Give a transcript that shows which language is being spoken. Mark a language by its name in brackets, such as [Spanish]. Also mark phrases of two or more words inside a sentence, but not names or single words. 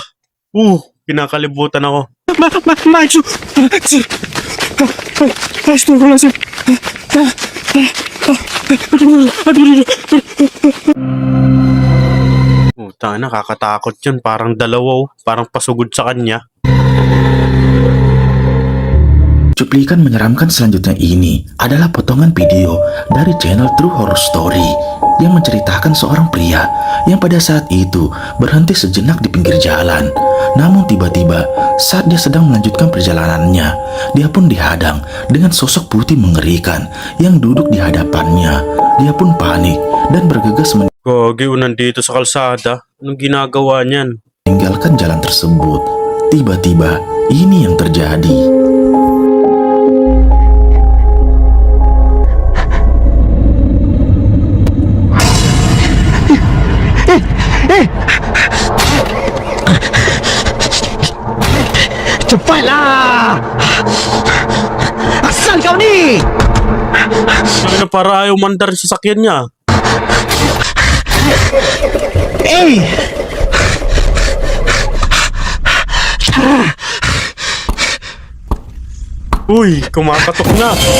[Filipino] Kinakalibutan ako. Astagfirullahaladzim. Tanga, nakakatakot yun. Parang dalawa oh. Parang pasugod sa kanya. [Indonesian] Cuplikan menyeramkan selanjutnya ini adalah potongan video dari channel True Horror Story yang menceritakan seorang pria yang pada saat itu berhenti sejenak di pinggir jalan. Namun tiba-tiba saat dia sedang melanjutkan perjalanannya, dia pun dihadang dengan sosok putih mengerikan yang duduk di hadapannya. Dia pun panik dan bergegas [Filipino] Gagi, nandito sa kalsada. Anong ginagawa niyan? [Indonesian] meninggalkan jalan tersebut. Tiba-tiba ini yang terjadi. Cepatlah! Asal kau ni! [Filipino] Ano para ayaw mandar sa sasakyan niya? Uy, kumakatok na.